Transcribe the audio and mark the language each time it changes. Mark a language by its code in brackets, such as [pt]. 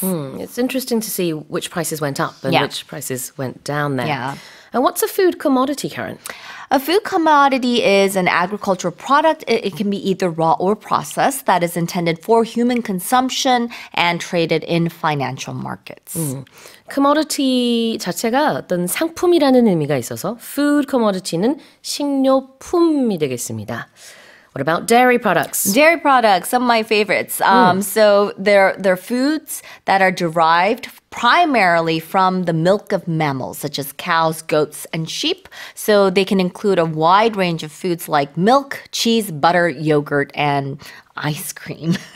[en] It's interesting to see which prices went up and which prices went down there. Yeah. And what's a food commodity, Karen? A food commodity is an agricultural product. It can be either raw or processed that is intended for human consumption and traded in financial markets. [ko] commodity 자체가 어떤 상품이라는 의미가 있어서 food commodity는 식료품이 되겠습니다. [en] What about dairy products? Dairy products, some of my favorites. So they're foods that are derived primarily from the milk of mammals, such as cows, goats, and sheep. So they can include a wide range of foods like milk, cheese, butter, yogurt, and ice cream.